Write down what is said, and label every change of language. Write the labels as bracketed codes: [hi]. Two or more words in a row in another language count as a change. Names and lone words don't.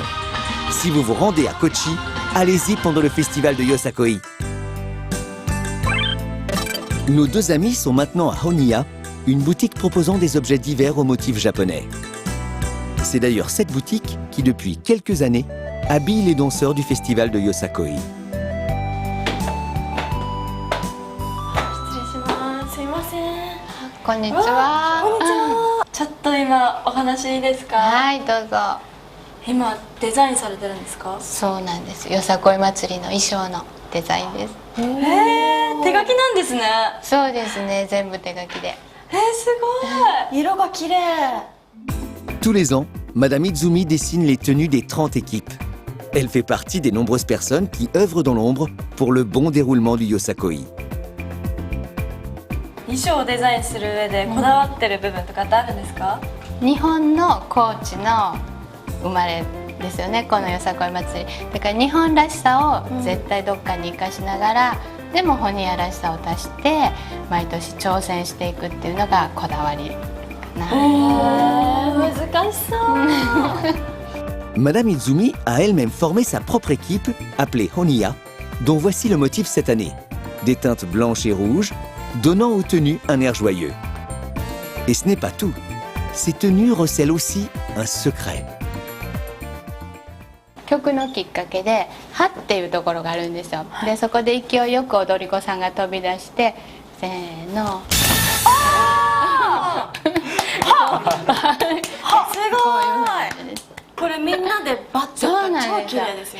[fr] Si vous vous rendez à Kochi, allez-y pendant le festival de Yosakoi. Nos deux amis sont maintenant à Honiya, une boutique proposant des objets divers aux motifs japonais. C'est d'ailleurs cette boutique qui, depuis quelques années, habille les danseurs du festival de Yosakoi. [ja] こんにちは。ちょっと今お話いいですか？はい、どうぞ。今デザインされてるんですか？そうなんです。よさこい祭りの衣装のデザインです。手書きなんですね。そうですね、全部手書きで。すごい。色が綺麗。 [fr] Tous les ans, Madame Izumi dessine les tenues des 30 équipes. Elle fait partie des nombreuses personnes qui œuvrent dans l'ombre pour le bon déroulement du Yosakoi. [ja] 衣装をデザインする上でこだわってる部分とかってあるんですか？日本の高知の生まれですよね、このよさこい祭り。だから日本らしさを絶対どっかに生かしながら、でもホニアらしさを足して毎年挑戦していくっていうのがこだわりかな。難しそう。 [fr] Madame Izumi a elle-même formé sa propre équipe, appelée Honiya, dont voici le motif cette année. Des teintes blanches et rouges, donnant aux tenues un air joyeux. Et ce n'est pas tout. Ces tenues recèlent aussi un secret. [ja] 曲のきっかけで「は」っていうところがあるんですよ。でそこで勢いよく踊り子さんが飛び出してせーの。すごい。これみんなでバッチリ超綺麗ですよ。